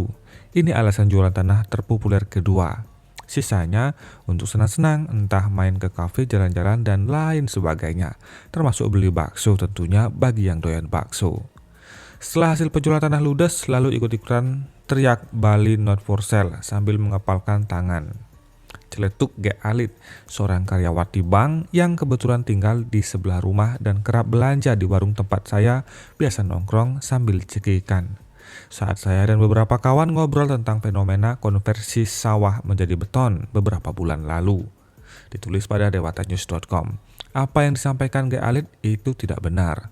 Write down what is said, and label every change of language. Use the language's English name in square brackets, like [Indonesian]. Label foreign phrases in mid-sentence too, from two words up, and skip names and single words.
[Indonesian] Ini alasan jualan tanah terpopuler kedua. Sisanya untuk senang-senang, entah main ke kafe, jalan-jalan, dan lain sebagainya. Termasuk beli bakso tentunya bagi yang doyan bakso. Setelah hasil penjualan tanah ludes, lalu ikut-ikutan teriak Bali [English] not for sale [Indonesian] sambil mengepalkan tangan. Celetuk Ge Alit, seorang karyawati bank yang kebetulan tinggal di sebelah rumah dan kerap belanja di warung tempat saya biasa nongkrong sambil cekikan. Saat saya dan beberapa kawan ngobrol tentang fenomena konversi sawah menjadi beton beberapa bulan lalu. Ditulis pada dewatanews.com. Apa yang disampaikan Ge Alit itu tidak benar.